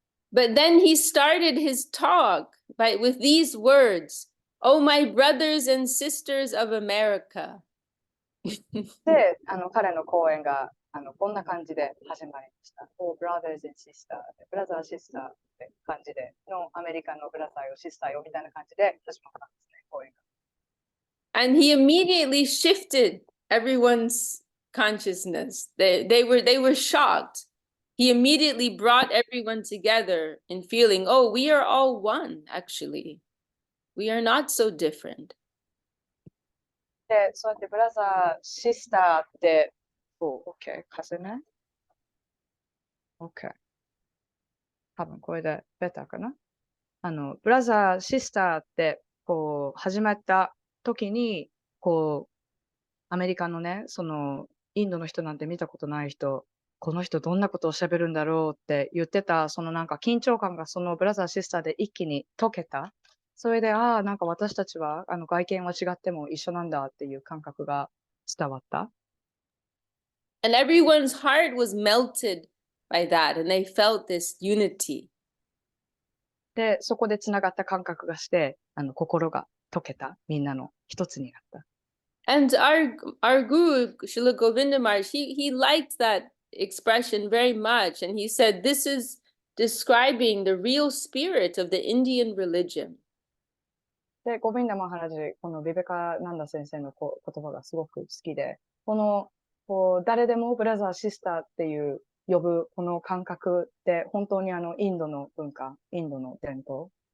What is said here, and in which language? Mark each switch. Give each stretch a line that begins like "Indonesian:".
English: But then he started his talk with these words, "Oh, my brothers and sisters of America."
Japanese: で、彼の講演がこんな感じで始まりました。 Oh, brothers and sisters, brother, sister って感じでのアメリカのブラザーよ、シスターよみたいな感じで始まったんですね、講演が。
English: And he immediately shifted everyone's consciousness. They were shocked. He immediately brought everyone together in feeling, oh, we are all one, actually. We are not so different.
Japanese: で、そうやってブラザー、シスターって、OK、風ね。 OK。多分これでベターかな。ブラザー、シスターって、始まった時に、アメリカのね、インドの人なんて見たことない人、この人どんなことを喋るんだろうって言ってた、なんか緊張感がそのブラザー、シスターで一気に解けた。それで、なんか私たちは、外見は違っても一緒なんだっていう感覚が伝わった。
English: And everyone's heart was melted by that, and they felt this unity.
Japanese: で、そこで繋がった感覚がして、心が解けた。みんなの一つになった。
English: And our guru, Srila Govinda Maharaj, he liked that expression very much. And he said, this is describing the real spirit of the Indian religion.
Japanese: で、ゴビンダマハラジ、このビベカナンダ先生の言葉がすごく好きで、誰でもブラザー、シスターっていう呼ぶこの感覚って本当にインドの文化、インドの伝統。